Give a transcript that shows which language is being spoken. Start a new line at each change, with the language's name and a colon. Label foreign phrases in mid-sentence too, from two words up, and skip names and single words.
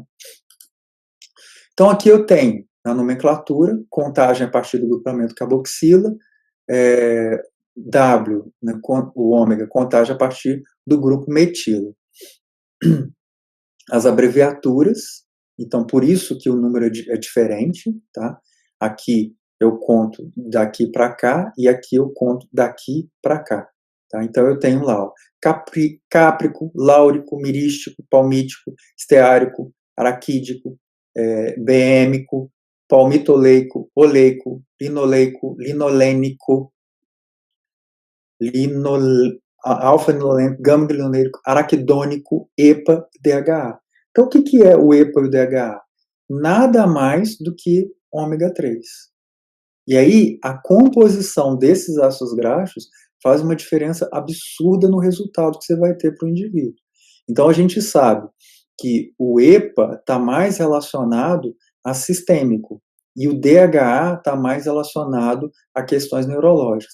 Portuguese: Então, aqui eu tenho na nomenclatura, contagem a partir do grupamento carboxila, W, né, o ômega, contagem a partir do grupo metilo. As abreviaturas, então por isso que o número é diferente, tá? Aqui eu conto daqui para cá e aqui eu conto daqui para cá, tá? Então eu tenho lá, ó, cáprico, láurico, mirístico, palmítico, esteárico, araquídico, BMico, palmitoleico, oleico, linoleico, linolênico, alfa-linolênico, gama-linolênico, araquidônico, EPA e DHA. Então, o que é o EPA e o DHA? Nada mais do que ômega 3. E aí, a composição desses ácidos graxos faz uma diferença absurda no resultado que você vai ter para o indivíduo. Então, a gente sabe que o EPA está mais relacionado a sistêmico e o DHA está mais relacionado a questões neurológicas.